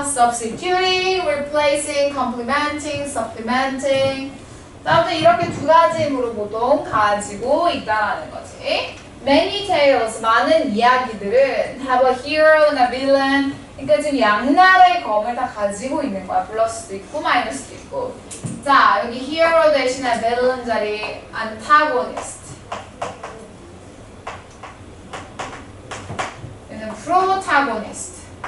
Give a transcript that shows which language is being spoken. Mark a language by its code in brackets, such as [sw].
[en] substituting, replacing, complementing, supplementing. [ko] 다음에 이렇게 두 가지 힘으로 보통 가지고 있다라는 거지. [en] Many tales, [ko] 많은 이야기들은 [en] have a hero and a villain. [ko] 그러니까 지금 양날의 검을 다 가지고 있는 거야. 플러스도 있고 마이너스도 있고. 자, 여기 hero 대신에 villain 자리 antagonist. 얘는 protagonist.